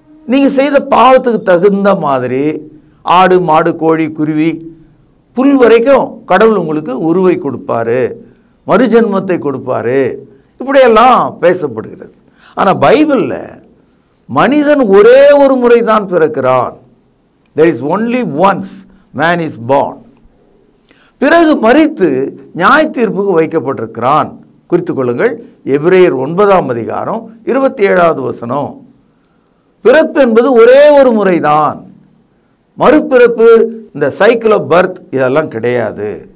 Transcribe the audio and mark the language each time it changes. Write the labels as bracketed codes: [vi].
[ta] நீங்கள் செய்த பாவத்துக்கு தகுந்த மாதிரி ஆடு மாடு கோழி குருவி புல் வரைக்கும் கடவுள் உங்களுக்கு உருவை கொடுப்பாரு, மறுஜென்மத்தை கொடுப்பாரு, இப்படியெல்லாம் பேசப்படுகிறது. ஆனால் பைபிளில் மனிதன் ஒரே ஒரு முறை தான் பிறக்கிறான். [en] there is only once man is born. [ta] பிறகு மரித்து நியாய தீர்ப்புக்கு வைக்கப்பட்டிருக்கிறான். குறித்துக் கொள்ளுங்கள், எபிரேயர் 9ஆம் அதிகாரம் 27வது வசனம். பிறப்பு என்பது ஒரே ஒரு முறைதான், மறுபிறப்பு இந்த சைக்கிள் ஆஃப் பர்த் இதெல்லாம் கிடையாது.